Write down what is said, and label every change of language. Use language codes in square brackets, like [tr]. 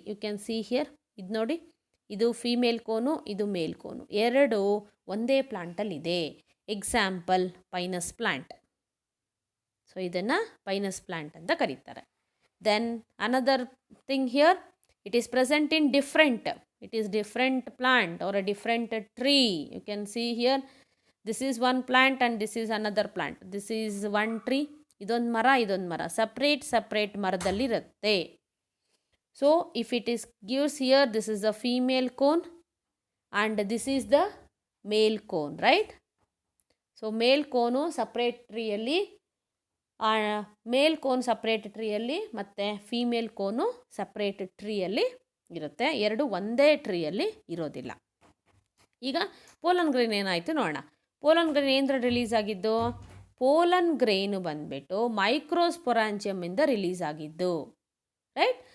[en] you can see here, [kn] ಇದು ನೋಡಿ, ಇದು ಫೀಮೇಲ್ ಕೋನು, ಇದು ಮೇಲ್ ಕೋನು, ಎರಡು ಒಂದೇ ಪ್ಲಾಂಟಲ್ಲಿದೆ. Example Pinus plant. ಸೊ ಇದನ್ನು ಪೈನಸ್ ಪ್ಲಾಂಟ್ ಅಂತ ಕರೀತಾರೆ. [en] Then another thing here, it is present in different, it is different plant or a different tree. You can see here, this is one plant and this is another plant. This is one tree, [kn] idond mara separate maradalli irutte. [en] So if it is gives here, this is the female cone and this is the male cone, right? So male cone separate tree [kn] alli, mail cone separate ಟ್ರೀಯಲ್ಲಿ ಮತ್ತು female ಕೋನು separate ಟ್ರೀಯಲ್ಲಿ ಇರುತ್ತೆ. ಎರಡು ಒಂದೇ ಟ್ರೀಯಲ್ಲಿ ಇರೋದಿಲ್ಲ. ಈಗ pollen grain ಏನಾಯಿತು ನೋಡೋಣ. Pollen grain ಏನರ release ಆಗಿದ್ದು? ಪೋಲನ್ ಗ್ರೇನು ಬಂದುಬಿಟ್ಟು ಮೈಕ್ರೋಸ್ಪೊರಾಂಜಿಯಮ್ಮಿಂದ ರಿಲೀಸ್ ಆಗಿದ್ದು, ರೈಟ್?